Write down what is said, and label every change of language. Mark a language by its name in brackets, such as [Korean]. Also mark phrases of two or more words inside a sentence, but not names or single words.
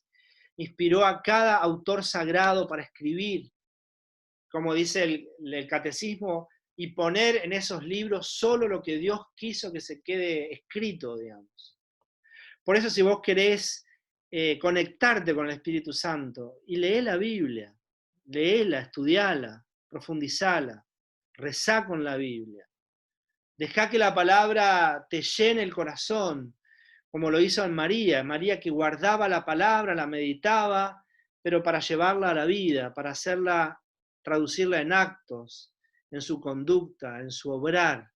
[Spanish] Inspiró a cada autor sagrado para escribir, como dice el catecismo, y poner en esos libros solo lo que Dios quiso que se quede escrito, digamos. Por eso si vos querés conectarte con el Espíritu Santo, y lee la Biblia, léela, estudiala, profundizala, rezá con la Biblia. Dejá que la palabra te llene el corazón, como lo hizo en María, que guardaba la palabra, la meditaba, pero para llevarla a la vida, para traducirla en actos, en su conducta, en su obrar.